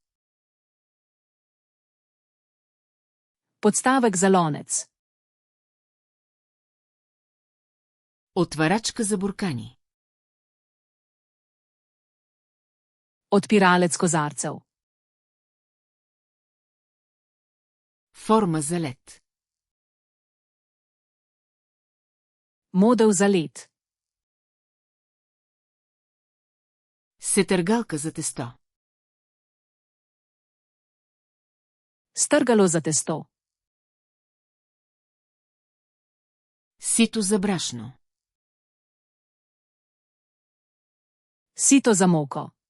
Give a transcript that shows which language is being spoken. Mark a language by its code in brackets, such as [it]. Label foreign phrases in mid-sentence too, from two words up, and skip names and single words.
[sl] Podstavek za lonec. [bg] Отварачка за буркани. [sl] Odpiralec kozarcev. [bg] Форма за лед. [sl] Model za led. [bg] Сетъргалка за тесто. [sl] Strgalo za testo. [bg] Сито за брашно. [sl] Sito za moko.